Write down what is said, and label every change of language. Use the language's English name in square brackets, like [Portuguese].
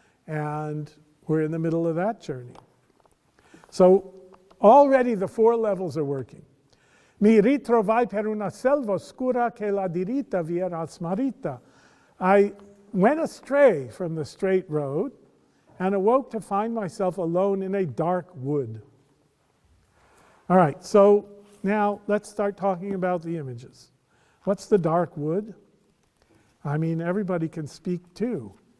[English] And we're in the middle of that journey. So already the 4 levels are working. [Italian] Mi ritrovai per una selva oscura che la diritta via era smarrita. [English] I went astray from the straight road and awoke to find myself alone in a dark wood. All right, so now let's start talking about the images. What's the dark wood? I mean, everybody can speak too.